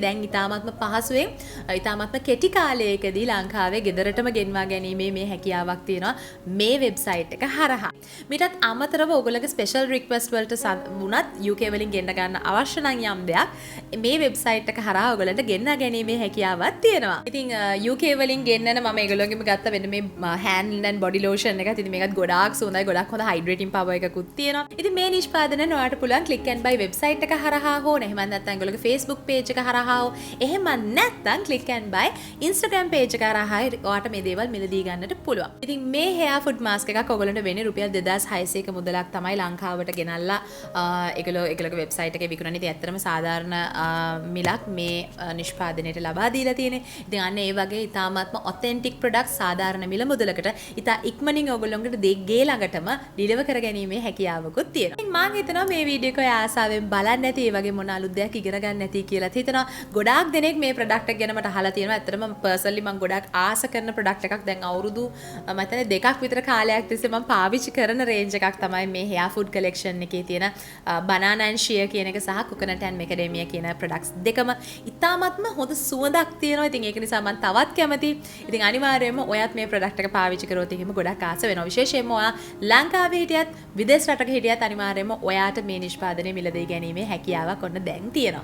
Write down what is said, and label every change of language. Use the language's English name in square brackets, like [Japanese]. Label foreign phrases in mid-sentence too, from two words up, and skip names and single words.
[Sinhala] දැන් ඉතාමත්ම පහසුවෙන් ඉතාමත්ම කෙටි කාලයකදී ලංකාවේ ගෙදරටම ගෙන්වා ගැනීමේ මේ හැකියාවක් තියෙනවා මේ වෙබ්සයිට් එක හරහා. මීටත් අමතරව ඔයගොල්ලෝගේ [English] special request [Sinhala] වලට වුණත් UK වලින් ගෙන්න ගන්න අවශ්‍ය නම් යම් දෙයක් මේ වෙබ්සයිට් එක හරහා ඔයගොල්ලන්ට ගෙන්වා ගැනීමේ හැකියාවක් තියෙනවා. ඉතින් UK වලින් ගෙන්නන මම ඒගොල්ලෝගෙම ගත්ත වෙන මේ [English] hand and body lotion [Sinhala] එක. ඉතින් මේකත් ගොඩාක් සුවඳයි, ගොඩක් හොඳ [English] hydrating power [Sinhala] එකකුත් තියෙනවා. ඉතින් මේ නිෂ්පාදනය ඔයාලට පුළුවන් click and buy වෙබ්සයිට් එක හරහා හෝ එහෙම නැත්නම් ඒගොල්ලෝගේ Facebook page එක හරහා හෝ එහෙම නැත්නම් click and buy Instagram page එක හරහා ඔයාලට මේ දේවල් මිලදී ගන්නට පුළුවන්. ඉතින් මේ hair food mask එකක් ඔයගොල්ලන්ට වෙන්නේ රුපියල් 2600ක මුදලක් තමයි ලංකාවට ගෙනල්ලා ඒගොල්ලෝගේ වෙබ්සයිට් එකේ විකුණන්නේ. ඉතින් ඇත්තටම සාධාරණ මිලක් මේ නිෂ්පාදනයට ලබා දීලා තියෙන්නේ. ඉතින් අන්න ඒ වගේ ඉතාමත්ම [English] authentic products [Sinhala] සාධාරණ මිල මුදලකට ඉතා ඉක්මනින් ඔයගොල්ලන්ට ගේ ළඟටම ඩිලිවර් කර ගැනීමේ හැකියාවකුත් තියෙනවා. ඉතින් මම හිතනවා මේ වීඩියෝ එක ඔය ආසාවෙන් බලන්න නැති, ඒ වගේ මොන අලුත් දෙයක් ඉගෙන ගන්න නැති කියලා හිතනවා. ගොඩාක් දෙනෙක් මේ ප්‍රොඩක්ට් එක ගැන මට අහලා තියෙනවා. ඇත්තටම පර්සනලි මම ගොඩක් ආස කරන ප්‍රොඩක්ට් එකක්. දැන් අවුරුදු මම හිතන්නේ 2ක් විතර කාලයක් තිස්සේ මම පාවිච්චි කරන රේන්ජ් එකක් තමයි මේ hair food collection එකේ තියෙන [English] banana and shea [Sinhala] කියන එක සහ [English] coconut and macadamia [Sinhala] කියන products දෙකම ඉතාමත්ම හොඳ සුවඳක් තියෙනවා. ඉතින් ඒක නිසා මම තවත් කැමතියි. ඉතින් අනිවාර්යයෙන්ම ඔයත් මේ ප්‍රොඩක්ට් එක පාවිච්චි කරොත් එහෙම ගොඩක් ආස වෙනවා. විශේෂයෙන්ම ඔයා ලංකාවේ හිටියත් විදේශ රටක හිටියත් අනිවාර්යයෙන්ම ඔයාට මේ නිෂ්පාදනය මිලදී ගැනීමේ හැකියාවක් ඔන්න දැන් තියෙනවා.